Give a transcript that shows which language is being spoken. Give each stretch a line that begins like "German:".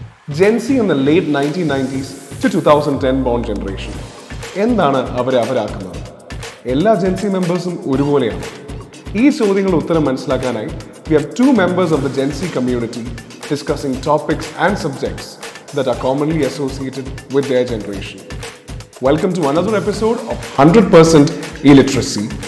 English: Gen Z in the late 1990s to 2010 born generation.
Malayalam: എന്താണ് അവരെ അവരാക്കുന്നത്? എല്ലാ Gen Z മെമ്പേഴ്സും ഒരുപോലെയാണ്. ഈ ചോദ്യങ്ങളുടെ ഉത്തരം മനസ്സിലാക്കാനായി
English: we have two members of the Gen Z community discussing topics and subjects that are commonly associated with their generation. Welcome to another episode of 100% Illiteracy.